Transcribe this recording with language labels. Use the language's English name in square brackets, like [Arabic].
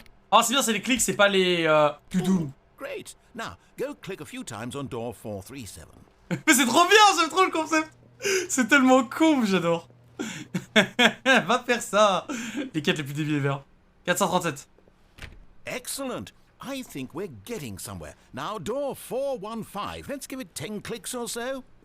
[French] Oh, c'est bien, c'est les clics, c'est pas les to-do. [English] Great. Now, go click a few times on door 437. [French] Mais c'est trop bien, j'aime trop le concept. C'est tellement con, j'adore. Va faire ça. Les quêtes les plus débiles ever. 437. [English] Excellent. I think we're getting somewhere. Now, door 415. Let's give it 10 clicks or so.